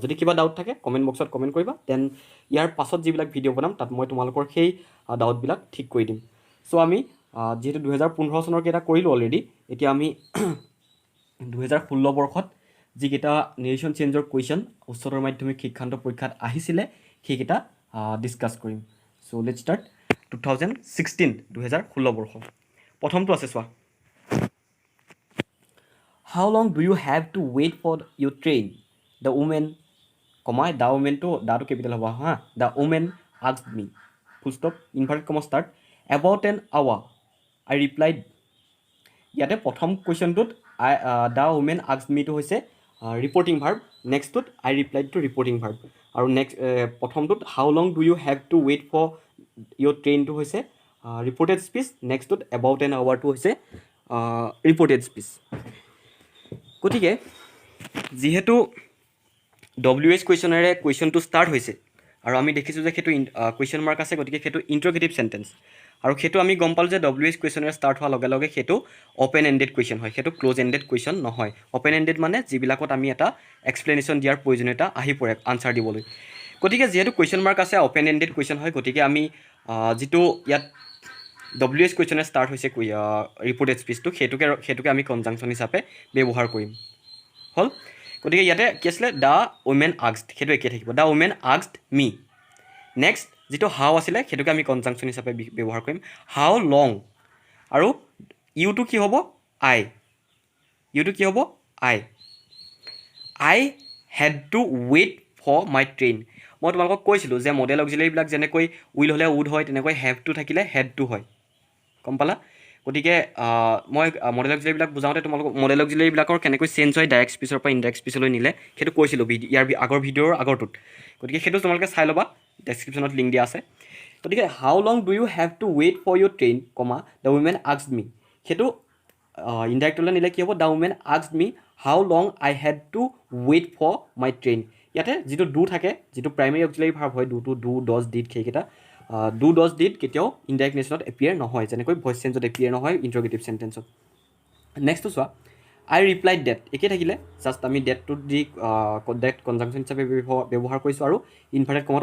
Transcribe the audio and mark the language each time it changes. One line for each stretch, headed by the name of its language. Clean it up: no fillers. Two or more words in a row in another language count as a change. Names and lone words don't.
Assamese: যদি কিবা ডাউট থাকে
English: comment box comment
Assamese: কৰিবা দেন ইয়াৰ পাছত যিবিলাক ভিডিঅ' বনাম তাত মই তোমালোকৰ সেই ডাউটবিলাক ঠিক কৰি দিম চ' আমি যিহেতু 2015 চনৰ কেইটা কৰিলোঁ অলৰেডি এতিয়া আমি 2016 বৰ্ষত যিকেইটা
English: narration change question
Assamese: উচ্চতৰ মাধ্যমিক শিক্ষান্ত পৰীক্ষাত আহিছিলে সেইকেইটা ডিছকাছ কৰিম
English: so let's start
Assamese: 2016 2016 বৰ্ষ প্ৰথমটো আছে চোৱা
English: How long do you have to wait for your train? The woman, comma, the woman to capital
Assamese: হ'ব হা?
English: The woman asked me. Full stop, inverted comma start. About an hour. I replied.
Assamese: যাতে প্ৰথম
English: question tut the woman asked me
Assamese: তো হৈছে
English: reporting verb. Next tut I replied to reporting verb.
Assamese: আৰু next প্ৰথম টোত
English: how long do you have to wait for your train
Assamese: তো হৈছে
English: reported speech. Next tut about an hour
Assamese: তো হৈছে
English: reported speech.
Assamese: গতিকে যেহেতু
English: WH question question start
Assamese: হৈছে আৰু আমি দেখিছোঁ যে সেইটো
English: question mark
Assamese: আছে গতিকে সেইটো
English: interrogative sentence
Assamese: আৰু সেইটো আমি গম পালোঁ যে
English: WH question start
Assamese: হোৱাৰ লগে লগে সেইটো
English: open ended question
Assamese: হয় সেইটো
English: close ended question
Assamese: নহয়
English: open ended
Assamese: মানে যিবিলাকত আমি এটা এক্সপ্লেনেশ্যন দিয়াৰ প্ৰয়োজনীয়তা আহি পৰে আনচাৰ দিবলৈ গতিকে যিহেতু
English: question mark
Assamese: আছে
English: open ended question
Assamese: হয় গতিকে আমি যিটো ইয়াত
English: WH question start
Assamese: হৈছে
English: reported speech
Assamese: সেইটোকে আমি কনজাংচন হিচাপে ব্যৱহাৰ কৰিম হ'ল গতিকে ইয়াতে কি আছিলে
English: the woman asked
Assamese: সেইটো একে থাকিব
English: the woman asked me next
Assamese: যিটো হাউ আছিলে সেইটোকে আমি কনজাংচন হিচাপে ব্যৱহাৰ কৰিম
English: how long
Assamese: আৰু ইউটো কি হ'ব আই ইউটো কি হ'ব
English: I had to wait for my train
Assamese: মই তোমালোকক কৈছিলোঁ যে
English: modal auxiliary
Assamese: যেনেকৈ উইল হ'লে উড হয় তেনেকৈ
English: have to
Assamese: থাকিলে
English: had to
Assamese: হয় গম পালা গতিকে মই
English: modal auxiliary
Assamese: বুজাওঁতে তোমালোকক
English: modal auxiliary
Assamese: কেনেকৈ চেঞ্জ হয়
English: direct speech
Assamese: পৰা
English: indirect speech
Assamese: নিলে সেইটো কৈছিলোঁ ইয়াৰ আগৰ ভিডিঅ'ৰ আগৰটোত গতিকে সেইটো তোমালোকে চাই ল'বা ডেছক্ৰিপশ্যনত লিংক দিয়া আছে গতিকে
English: how long do you have to wait for your train comma the woman asked me
Assamese: সেইটো ইনডাইৰেক্টলৈ নিলে কি হ'ব
English: the woman asked me how long I had to wait for my train
Assamese: ইয়াতে যিটো ডু থাকে যিটো
English: primary auxiliary verb
Assamese: হয়
English: do does did
Assamese: সেইকেইটা
English: do does did
Assamese: কেতিয়াও
English: indirect narration
Assamese: এপিয়াৰ নহয় যেনেকৈ
English: voice change appear
Assamese: নহয়
English: interrogative sentence next
Assamese: চোৱা
English: I replied that
Assamese: একে থাকিলে জাষ্ট আমি ডেটটো দি ডেট কনজাংচন হিচাপে ব্যৱহাৰ কৰিছোঁ আৰু
English: inverted comma